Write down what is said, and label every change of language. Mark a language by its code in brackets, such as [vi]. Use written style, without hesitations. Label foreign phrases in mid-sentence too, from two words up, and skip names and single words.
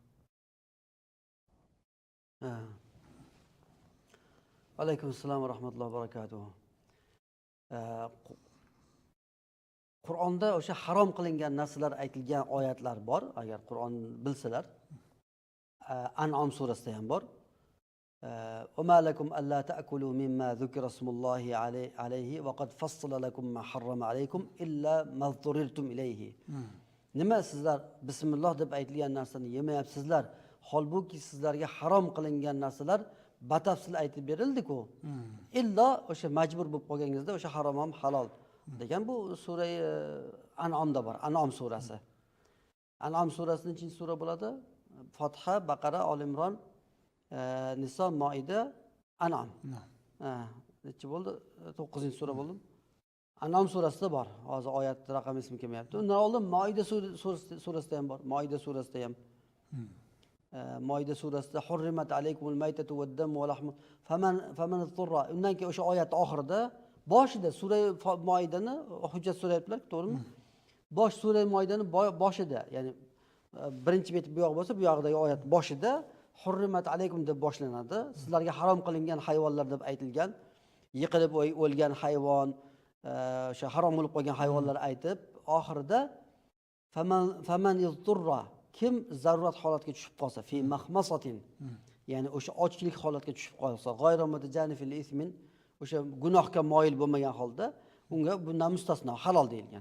[ar] عليكم السلام ورحمة الله وبركاته. [uz] Qur'onda o'sha harom qilingan narsalar aytilgan oyatlar bor, agar Qur'on bilsalar. An'om surasida ham bor. [ar] وما لكم ألا تأكلوا مما ذكر اسم الله عليه وقد فصل لكم ما حرم عليكم إلا ما اضطررتم إليه. [uz] Nima sizlar bismillah deb aytilgan narsani yemayapsizlar? Holbuki sizlarga harom qilingan narsalar batafsil aytib berildi-ku. Illo o'sha majbur bo'lib qolganingizda o'sha harom ham halol degan bu sura An'omda bor. An'om surasi. An'om surasining nechinchi sura bo'ladi? Fotiha, Baqara, Ol Imron, Niso, Moida, An'om. Nechi bo'ldi? 9-sura bo'ldi. An'om surasida bor. Hozir oyat raqam ismi kelmayapti. Undan oldin Moida surasida ham bor. Moida surasida ham. Moida surasida [ar] حرمت عليكم الميتة والدم ولحم فمن اضطر. [uz] Undan keyin o'sha oyat oxirida boshida sura Moidani hujjat so'rayaptilar, to'g'rimi? Bosh sura Moidani boshida, ya'ni birinchi bet bu yoq bo'lsa, bu yog'idagi oyat boshida [ar] حرمت عليكم [uz] deb boshlanadi. Sizlarga harom qilingan hayvonlar deb aytilgan. Yiqilib o'lgan hayvon, o'sha harom bo'lib qolgan hayvonlar aytib, oxirida [ar] فمن اضطر, [uz] kim zarurat holatiga tushib qolsa, [ar] في مخمصة, [uz] ya'ni o'sha ochlik holatiga tushib qolsa, [ar] غير متجانف لإثم, [uz] o'sha gunohga moyil bo'lmagan holda unga bundan mustasno halol deyilgan.